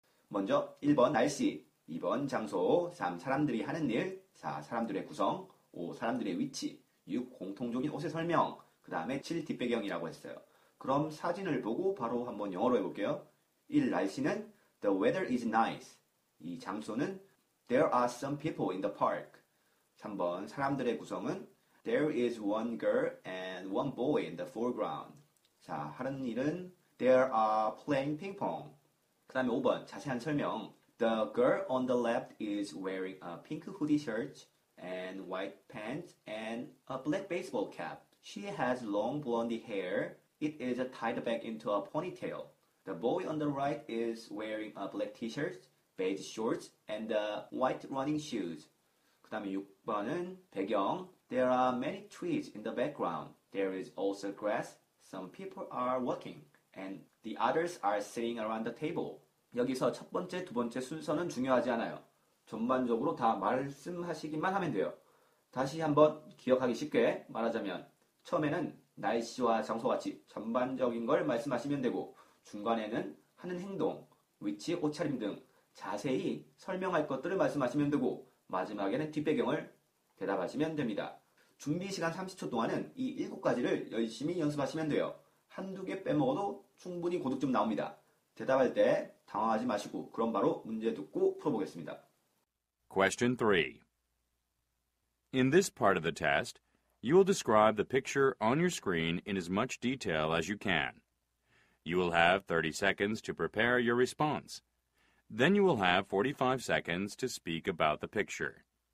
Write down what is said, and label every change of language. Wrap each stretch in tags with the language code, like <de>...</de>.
<ko>먼저 1번 날씨, 2번 장소, 3 사람들이 하는 일, 4 사람들의 구성, 5 사람들의 위치, 6 공통적인 옷의 설명, 그 다음에 7 뒷배경이라고 했어요. 그럼 사진을 보고 바로 한번 영어로 해볼게요. 1. 날씨는</ko> <en>The weather is nice.</en> <ko>이 장소는</ko> <en>There are some people in the park.</en> <ko>3번 사람들의 구성은</ko> <en>There is one girl and one boy in the foreground.</en> <ko>자, 하는 일은</ko> <en>There are playing ping pong.</en> <ko>그 다음에 5번 자세한 설명.</ko> <en>The girl on the left is wearing a pink hoodie shirt and white pants and a black baseball cap. She has long blonde hair. It is tied back into a ponytail. The boy on the right is wearing a black t-shirt, beige shorts, and white running shoes.</en> <ko>그 다음에 6번은 배경.</ko> <en>There are many trees in the background. There is also grass. Some people are walking, and the others are sitting around the table.</en> <ko>여기서 첫 번째, 두 번째 순서는 중요하지 않아요. 전반적으로 다 말씀하시기만 하면 돼요. 다시 한번 기억하기 쉽게 말하자면 처음에는 날씨와 장소같이 전반적인 걸 말씀하시면 되고 중간에는 하는 행동, 위치, 옷차림 등 자세히 설명할 것들을 말씀하시면 되고 마지막에는 뒷배경을 대답하시면 됩니다. 준비 시간 30초 동안은 이 7가지를 열심히 연습하시면 돼요. 한두 개 빼먹어도 충분히 고득점 나옵니다. 대답할 때 당황하지 마시고 그럼 바로 문제 듣고 풀어보겠습니다.</ko> <en>Question 3. In this part of the test, you will describe the picture on your screen in as much detail as you can. You will have 30 seconds to prepare your response. Then you will have 45 seconds to speak about the picture.</en>